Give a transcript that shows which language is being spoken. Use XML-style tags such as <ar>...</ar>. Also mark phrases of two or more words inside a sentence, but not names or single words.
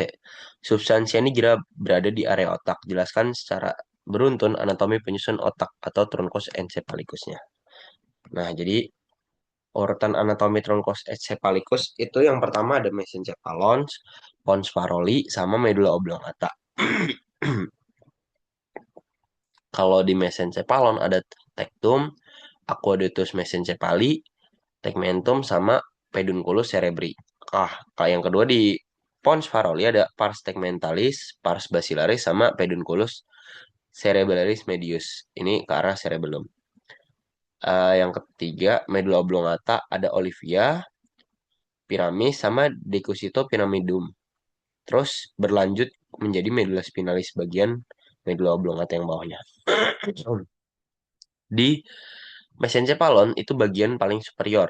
<id>Substansia nigra berada di area otak. Jelaskan secara beruntun anatomi penyusun otak atau</id> <la>truncus encephalikusnya.</la> <id>Nah, jadi urutan anatomi</id> <la>truncus encephalikus</la> <id>itu yang pertama ada mesencephalon,</id> <la>pons faroli,</la> <id>sama medula oblongata. Kalau di mesencephalon ada tectum,</id> <la>aqueductus mesencephali,</la> <id>tegmentum,</id> <la>sama pedunculus cerebri.</la> <id>Kayak yang kedua di</id> <la>pons faroli</la> <id>ada</id> <la>pars tegmentalis, pars basilaris,</la> <id>sama</id> <la>pedunculus cerebellaris medius.</la> <id>Ini ke arah cerebellum. Yang ketiga, medula oblongata ada olivia, piramis, sama</id> <la>decusito pyramidum.</la> <id>Terus berlanjut menjadi medula spinalis bagian medula oblongata yang bawahnya. Di mesencephalon itu bagian paling superior.</id>